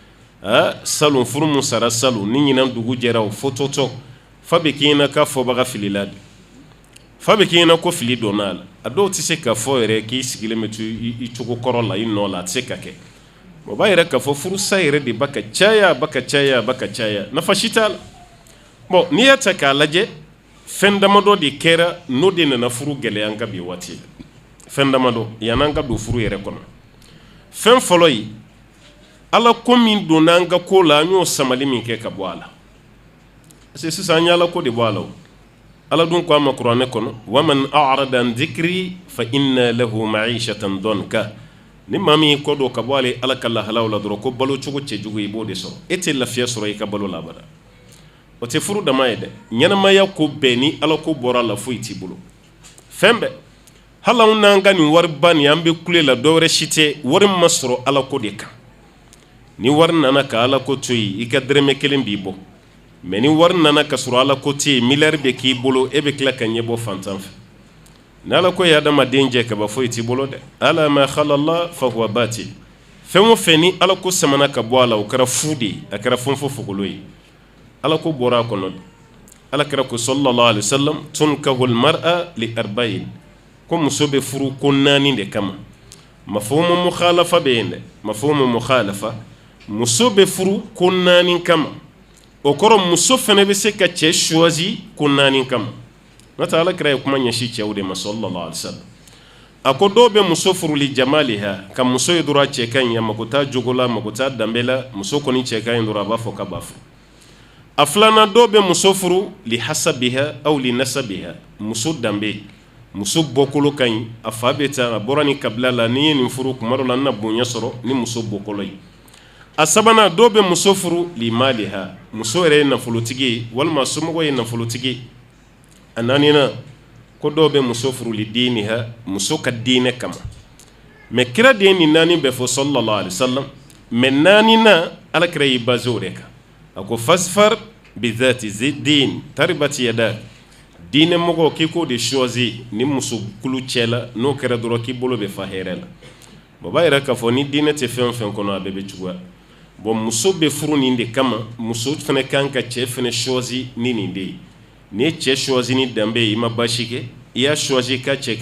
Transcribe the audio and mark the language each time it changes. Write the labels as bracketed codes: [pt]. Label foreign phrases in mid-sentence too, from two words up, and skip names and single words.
[bm] salon furu min sara salon ni ɲinan dugu jɛra o fototɔ fa bɛ k'i ɲɛna k'a fɔbaga filila de fa bɛ k'i ɲɛna ko fili donna a la a dɔw tɛ se ka fɔ yɛrɛ k'i sigilen bɛ to i cogo kɔrɔ la i nɔ la a tɛ se ka kɛ o b'a yɛrɛ k'a fɔ furusa yɛrɛ de ba ka caya ba ka caya ba ka caya nafa si t'a la bon n'i y'a ta k'a lajɛ fɛn damadɔ de kɛra n'o de nana furu gɛlɛya an ka bi waati la fɛn damadɔ yan'an ka don furu yɛrɛ kɔnɔ fɛn fɔlɔ ye ala ko min donna an ka ko la an y'o samali min kɛ ka bɔ a la parce que sisan an ye ala ko de bɔ a la o ala dun ko a ma kuranɛ kɔnɔ [ar] ومن أعرض عن ذكري فإن له معيشة ضنكا [bm] ni maa min kɔ dɔ ka bɔ ale ala ka lahalaw la dɔrɔn ko balo cogo cɛjugu i b'o de sɔrɔ e tɛ lafiya sɔrɔ i ka balo la abada o tɛ furu dama ye dɛ ɲɛnamaya ko bɛɛ ni ala ko bɔra la foyi t'i bolo fɛn bɛɛ hali anw n'an ka nin wariba nin an bɛ kule la dɔwɛrɛ si tɛ wari ma sɔrɔ ala ko de kan ni wari nana ka ala ko to yen i ka dɛrɛmɛ kelen b'i bɔ mais ni wari nana ka sɔrɔ ala ko tɛ yen miliyari bɛ k'i bolo e bɛ tila ka ɲɛ bɔ fantan fɛ ni ala ko ye adamaden jɛ kaba foyi t'i bolo dɛ ala [ar] ما خلا الله فهو باطل [bm] fɛn o fɛn ni ala ko samana ka bɔ a la o kɛra fu de ye a kɛra fɛn fo fogolo ye ala ko bɔra a kɔnɔ ala kɛra ko [ar] صلى الله عليه وسلم تنكح المرأة لأربع [bm] ko muso bɛ furu ko 4 de kama [ar] مفهوم مخالفة [bm] bɛ yen dɛ [ar] مفهوم مخالفة [bm] muso bɛ furu ko 4 kama o kɔrɔ muso fana bɛ se ka cɛ choisi ko 4 kama n'o tɛ ala kɛra ye kuma ɲɛsi cɛw de ma [ar] صلى الله عليه وسلم [bm] a ko dɔw bɛ muso furu [ar] لجمالها [bm] ka muso ye dɔrɔn a cɛ ka ɲi a mago t'a jogo la a mago t'a danbe la muso kɔni cɛ ka ɲi dɔrɔn a b'a fɔ k'a b'a furu a filanan dɔw bɛ muso furu [ar] لحسبها أو لنسبها [bm] muso danbe muso bɔkolo ka ɲi a fa bɛ taa a bɔra ni kabila la ni ye nin furu kuma dɔ la n na bonya sɔrɔ ni muso bɔkolo ye a sabanan dɔw bɛ muso furu [ar] لمالها [bm] muso yɛrɛ ye nafolotigi ye walima somɔgɔ ye nafolotigi ye a naaninan ko dɔw bɛ muso furu [ar] لدينها [bm] muso ka diinɛ kama mais kira de ye nin 4 bɛɛ fɔ [ar] صلى الله عليه وسلم [bm] mais 4nan ala kira y'i basé o de kan a ko [ar] فاظفر بذات الدين تربت يداك [bm] diinɛ mɔgɔ k'i k'o de choisi ni muso kulu cɛ la n'o kɛra dɔrɔn k'i bolo bɛ fa hɛrɛ la o b'a yɛrɛ k'a fɔ ni diinɛ tɛ fɛn o fɛn kɔnɔ a bɛɛ bɛ juguya bon muso bɛ furu nin de kama muso fana kan ka cɛ fana choisi ni nin de ye ni ye cɛ choisi ni danbe ye i ma baasi kɛ i y'a choisi ka cɛ ka